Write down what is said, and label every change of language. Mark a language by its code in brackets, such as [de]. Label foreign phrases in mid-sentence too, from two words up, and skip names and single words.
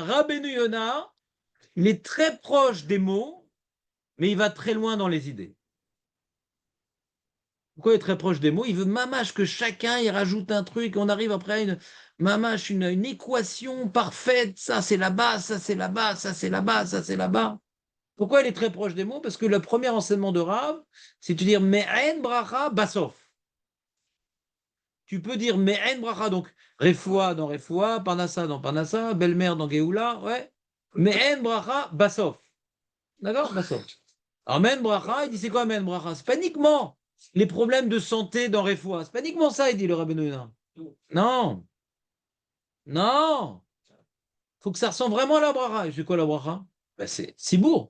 [fr] Rabbeinu Yonah, il est très proche des mots, mais il va très loin dans les idées. Pourquoi il est très proche des mots? Il veut mamache que chacun y rajoute un truc. On arrive après à une mamache, une équation parfaite. Ça, c'est là-bas, ça, c'est là-bas, ça, c'est là-bas, ça, c'est là-bas. Pourquoi il est très proche des mots? Parce que le premier enseignement de Rav, c'est de dire [he] מעין ברכה בסוף. [fr] Tu peux dire [he] מעין ברכה, [fr] donc Refoua dans Refoua, Parnassa dans Parnassa, belle-mère dans Géoula, ouais. [he] מעין ברכה בסוף. [fr] D'accord? Basof. Alors [he] מעין ברכה, [fr] il dit c'est quoi [he] מעין ברכה? [fr] C'est pas uniquement les problèmes de santé dans Refoua. C'est pas uniquement ça, il dit le Rabbeinu Yonah. Non. Non. Faut que ça ressemble vraiment à la bracha. Et c'est quoi la bracha? Ben, c'est Sibour.